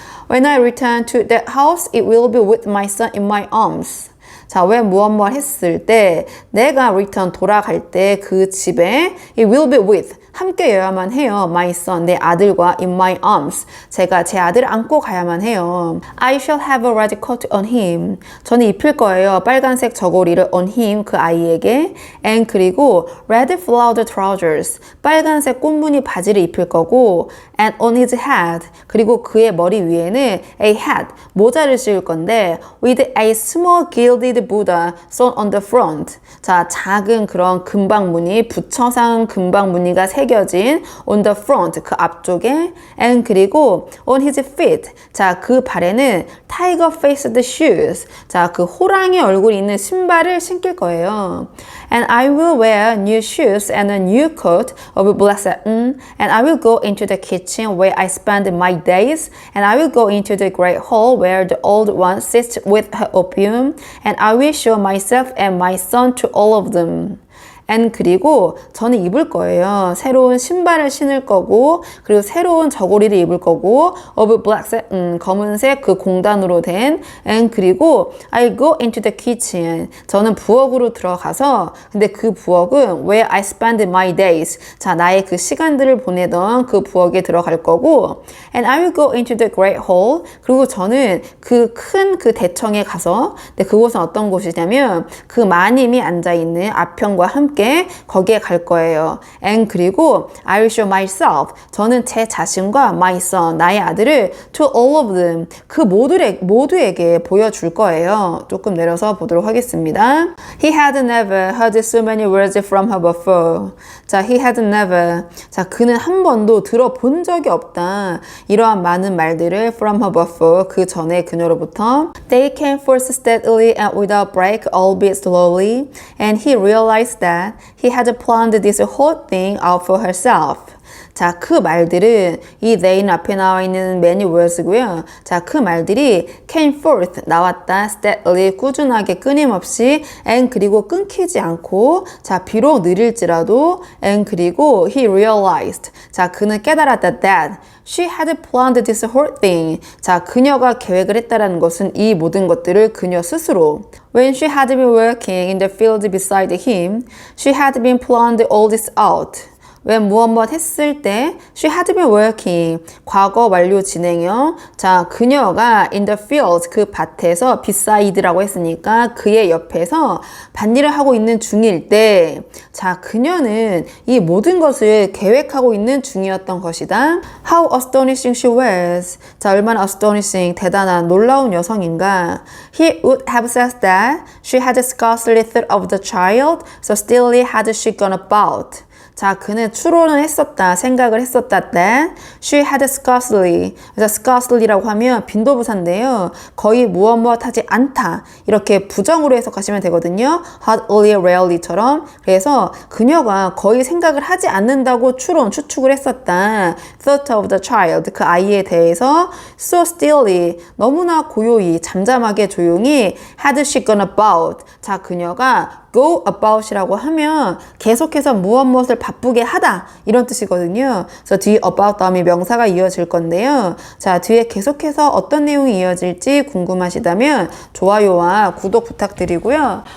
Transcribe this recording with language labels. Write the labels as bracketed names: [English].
[English] When I return to that house, it will be with my son in my arms. [Korean] 자, 왜 무엇 했을 때 내가 return 돌아갈 때 그 집에 [English] it will be with [Korean] 함께여야만 해요. [English] My son, [Korean] 내 아들과 [English] in my arms. [Korean] 제가 제 아들을 안고 가야만 해요. [English] I shall have a red coat on him. [Korean] 저는 입힐 거예요. 빨간색 저고리를 [English] on him, [Korean] 그 아이에게. [English] And [Korean] 그리고 [English] red flowered trousers. [Korean] 빨간색 꽃무늬 바지를 입힐 거고 [English] and on his head. [Korean] 그리고 그의 머리 위에는 [English] a hat, [Korean] 모자를 씌울 건데 [English] with a small gilded Buddha sewn on the front. [Korean] 자, 작은 그런 금박무늬, 부처상 금박무늬가 새겨진 [English] on the front, [Korean] 그 앞쪽에 and 그리고 [English] on his feet. [Korean] 자, 그 발에는 [English] tiger faced shoes. [Korean] 자, 그 호랑이 얼굴이 있는 신발을 신길 거예요. [English] And I will wear new shoes and a new coat of black satin. And I will go into the kitchen where I spend my days. And I will go into the great hall where the old one sits with her opium. And I will show myself and my son to all of them. [Korean] and 그리고 저는 입을 거예요. 새로운 신발을 신을 거고 그리고 새로운 저고리를 입을 거고 [English] of black [Korean] 검은색 그 공단으로 된 and 그리고 [English] I go into the kitchen. [Korean] 저는 부엌으로 들어가서 근데 그 부엌은 [English] where I spend my days. [Korean] 자, 나의 그 시간들을 보내던 그 부엌에 들어갈 거고 [English] and I will go into the great hall. [Korean] 그리고 저는 그 큰 그 대청에 가서 근데 그곳은 어떤 곳이냐면 그 마님이 앉아있는 아평과 함께 거기에 갈 거예요. [English] And 그리고 I will show myself. [Korean] 저는 제 자신과 [English] my son, [Korean] 나의 아들을 [English] to all of them. [Korean] 그 모두에게 보여줄 거예요. 조금 내려서 보도록 하겠습니다. [English] He had never heard so many words from her before. 자, he had never. [Korean] 자, 그는 한 번도 들어본 적이 없다. 이러한 많은 말들을 [English] from her before. [Korean] 그 전에 그녀로부터. [English] They came forth steadily and without break, albeit slowly. And he realized that he had planned this whole thing out for herself. [Korean] 자, 그 말들은 이 they는 앞에 나와 있는 many words고요. 자, 그 말들이 [English] came forth [Korean] 나왔다. steadily 꾸준하게 끊임없이 and 그리고 끊기지 않고 자, 비록 느릴지라도 and 그리고 [English] he realized [Korean] 자, 그는 깨달았다 [English] that she had planned this whole thing. [Korean] 자, 그녀가 계획을 했다라는 것은 이 모든 것들을 그녀 스스로 [English] When she had been working in the field beside him, she had been planned all this out. [Korean] when 무엇 했을 때 [English] she had been working [Korean] 과거 완료 진행형 자 그녀가 [English] in the field [Korean] 그 밭에서 beside라고 했으니까 그의 옆에서 밭일을 하고 있는 중일 때 자 그녀는 이 모든 것을 계획하고 있는 중이었던 것이다. [English] How astonishing she was. [Korean] 자 얼마나 [English] astonishing [Korean] 대단한 놀라운 여성인가. [English] He would have said that she had scarcely thought of the child, so stillly had she gone about. [Korean] 자, 그는 추론을 했었다, 생각을 했었다 [English] that she had scarcely, [Korean] 그래서 scarcely라고 하면 빈도부사인데요. 거의 무엇 하지 않다. 이렇게 부정으로 해석하시면 되거든요. [English] hardly, rarely처럼. [Korean] 그래서 그녀가 거의 생각을 하지 않는다고 추측을 했었다. [English] thought of the child, [Korean] 그 아이에 대해서 [English] so stillly, [Korean] 너무나 고요히, 잠잠하게 조용히 [English] had she gone about. [Korean] 자, 그녀가 go about이라고 하면 계속해서 무엇을 바쁘게 하다 이런 뜻이거든요. 그래서 뒤에 about 다음에 명사가 이어질 건데요. 자 뒤에 계속해서 어떤 내용이 이어질지 궁금하시다면 좋아요와 구독 부탁드리고요.